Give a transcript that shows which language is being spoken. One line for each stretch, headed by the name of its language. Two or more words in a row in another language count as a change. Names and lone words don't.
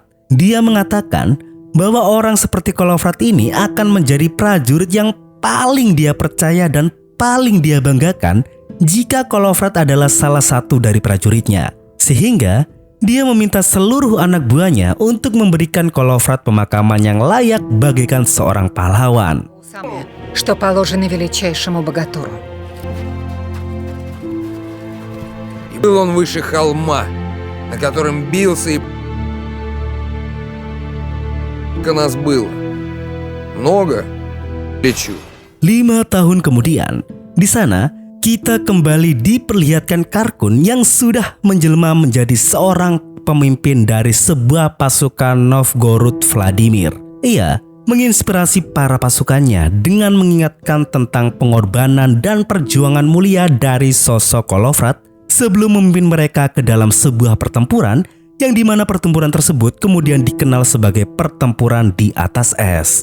Indonesian: Dia mengatakan bahwa orang seperti Kolovrat ini akan menjadi prajurit yang paling dia percaya dan paling dia banggakan jika Kolovrat adalah salah satu dari prajuritnya. Sehingga dia meminta seluruh anak buahnya untuk memberikan Kolovrat pemakaman yang layak bagaikan seorang pahlawan.
Russian: Что положено величайшему богатуру. И был он выше холма, на котором бился и... Нас было много, лечу.
Indonesian: 5 tahun kemudian, di sana kita kembali diperlihatkan Karkun yang sudah menjelma menjadi seorang pemimpin dari sebuah pasukan Novgorod Vladimir. Ia menginspirasi para pasukannya dengan mengingatkan tentang pengorbanan dan perjuangan mulia dari sosok Kolovrat sebelum memimpin mereka ke dalam sebuah pertempuran yang dimana pertempuran tersebut kemudian dikenal sebagai pertempuran di atas es.